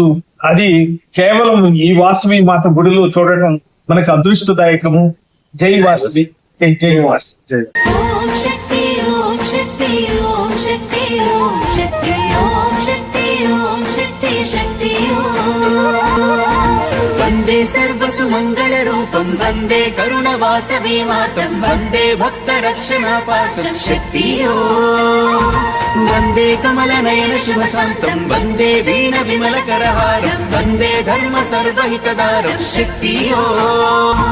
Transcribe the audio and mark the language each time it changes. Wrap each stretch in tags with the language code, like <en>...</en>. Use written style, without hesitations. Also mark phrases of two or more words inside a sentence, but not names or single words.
<te>అది కేవలం ఈ వాసవి మాత గుడిలో చూడటం మనకు అదృష్టదాయకము. జై వాసవి, జై జై వాసవి, జై.</te> <sa>ఓం శక్తి ఓం శక్తి ఓం శక్తి ఓం శక్తి ఓం శక్తి ఓం శక్తి శక్తి वन्दे सर्वसुमङ्गलरूपं वन्दे करुणवासवी मातं वन्दे भक्तरक्षणापासं शक्तियो वन्दे कमलनयन शुभशान्तं वन्दे वीणविमलकरहारं वन्दे धर्म सर्वहितदारं शक्तियो</sa>